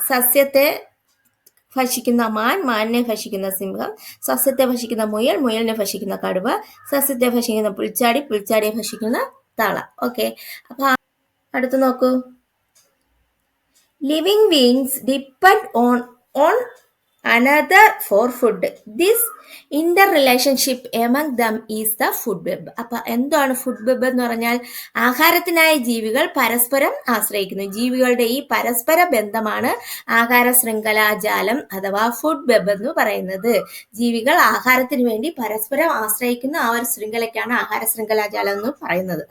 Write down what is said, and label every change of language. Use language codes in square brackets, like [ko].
[ml] സസ്യത്തെ ഭക്ഷിക്കുന്ന മാനിനെ ഭക്ഷിക്കുന്ന സിംഹം, സസ്യത്തെ ഭക്ഷിക്കുന്ന മുയലിനെ ഭക്ഷിക്കുന്ന കടുവ, സസ്യത്തെ ഭക്ഷിക്കുന്ന പുൽച്ചാടിയെ ഭക്ഷിക്കുന്ന തവള. ഓക്കെ, അപ്പൊ അടുത്ത് നോക്കൂ. [en] Living beings depend on another for food. This interrelationship among them is the food web. [ml] അപ്പൊ എന്താണ് ഫുഡ് വെബ് എന്ന് പറഞ്ഞാൽ? ആഹാരത്തിനായി ജീവികൾ പരസ്പരം ആശ്രയിക്കുന്നു. ജീവികളുടെ ഈ പരസ്പര ബന്ധമാണ് ആഹാര ശൃംഖലാജാലം അഥവാ ഫുഡ് വെബ് എന്ന് പറയുന്നത്. ജീവികൾ ആഹാരത്തിന് വേണ്ടി പരസ്പരം ആശ്രയിക്കുന്ന ആ ഒരു ശൃംഖലയ്ക്കാണ് ആഹാര ശൃംഖലാജാലം എന്ന് പറയുന്നത്.